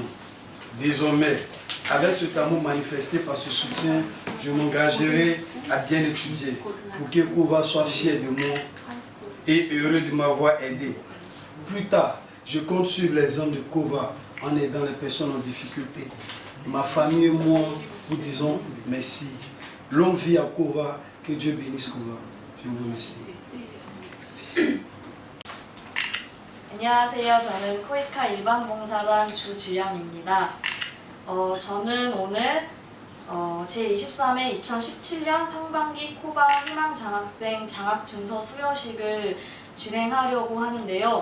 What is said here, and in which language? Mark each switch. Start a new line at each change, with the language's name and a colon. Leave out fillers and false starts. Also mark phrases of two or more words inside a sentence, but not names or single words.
French: Désormais, avec cet amour manifesté par ce soutien, je m'engagerai à bien étudier pour que Kova soit fier de moi et heureux de m'avoir aidé. Plus tard, je compte suivre l'exemple de Kova en aidant les personnes en difficulté. Ma famille et moi vous disons merci. Longue vie à Kova, que Dieu bénisse Kova. Je vous remercie.
Korean: 안녕하세요. 저는 코이카 일반봉사단 주지연입니다. 저는 오늘 제23회 2017년 상반기 코바 희망장학생 장학증서 수여식을 진행하려고 하는데요.